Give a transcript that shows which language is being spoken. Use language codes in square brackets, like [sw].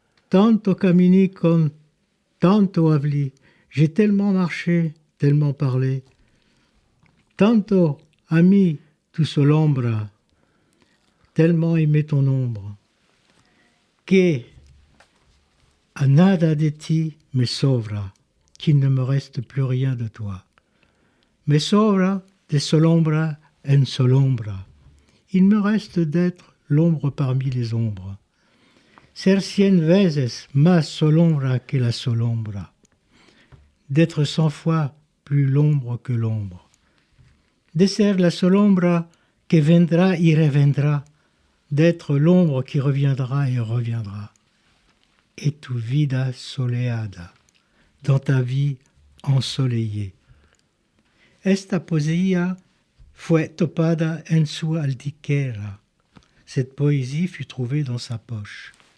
[lad] Tanto cammini con tanto avli, [fr] j'ai tellement marché, tellement parlé. [lad] Tanto ami tu solombra, [fr] tellement aimé ton ombre. [lad] Que a nada de ti me sobra, [fr] qu'il ne me reste plus rien de toi. [lad] Me sobra de solombra en solombra. [fr] Il me reste d'être l'ombre parmi les ombres. [lad] Ser 100 veces más solombra que la solombra. [fr] D'être 100 fois plus l'ombre que l'ombre. [lad] De ser la solombra que vendra y revendra. [fr] D'être l'ombre qui reviendra et reviendra. [lad] Et tu vida soleada, [fr] dans ta vie ensoleillée. [lad] Esta poesia fue topada en su aldiquera. [fr] Cette poésie fut trouvée dans sa poche.